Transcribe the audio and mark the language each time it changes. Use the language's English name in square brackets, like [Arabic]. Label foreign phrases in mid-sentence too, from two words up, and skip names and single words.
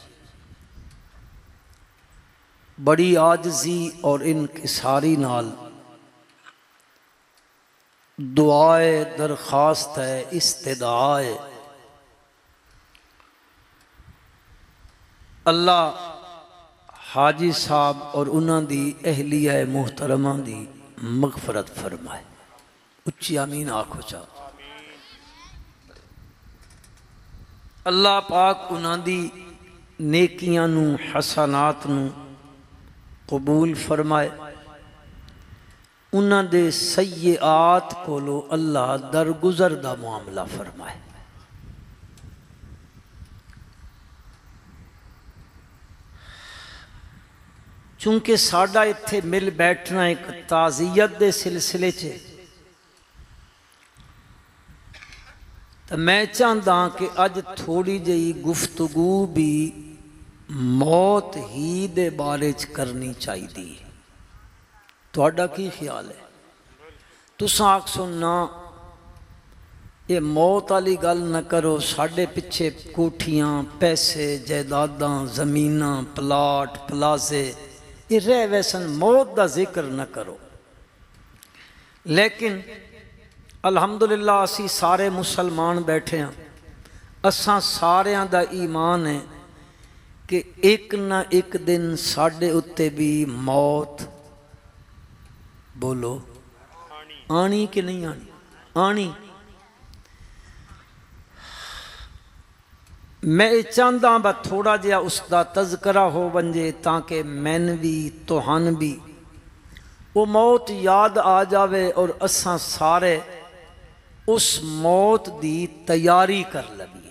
[Punjabi] بڑی عاجزی اور انکساری نال دعائے درخواست ہے، استدعاء ہے، اللہ حاجی صاحب اور انہاں دی اہلیہ محترمہ دی مغفرت فرمائے۔ اچھی آمین آکھو چاہو۔ اللہ پاک انہاں دی نیکیاں نو، حسنات نو قبول فرمائے، انہاں دے سیئات کولو اللہ درگزر دا معاملہ فرمائے۔ چونکہ ساڈا اتھے مل بیٹھنا ایک تعزیت دے سلسلے چھے، [Urdu] تو میں چاہتا ہوں کہ [Punjabi] اج تھوڑی جئی گفتگو بھی موت ہی دے بارے چ کرنی چاہیے۔ تہاڈا کی خیال ہے؟ تساں آکھ سننا یہ موت والی گل نہ کرو، ساڈے پیچھے کوٹھیاں، پیسے، جائیداداں، زمیناں، پلاٹ، پلازے یہ رہ ویسن، موت دا ذکر نہ کرو۔ لیکن الحمدللہ اسی سارے [Urdu] مسلمان بیٹھے ہیں، [Punjabi] اساں ساریاں دا ایمان ہے کہ ایک نہ ایک دن ساڈے اتے بھی موت بولو آنی کہ نہیں آنی؟ آنی۔ [Urdu] میں چاہتا ہوں [Punjabi] بس تھوڑا جہا اس دا تذکرہ ہو ونجے تاکہ مین بھی توہن بھی وہ موت یاد آ جاوے اور اساں سارے اس موت دی تیاری کر لگیے۔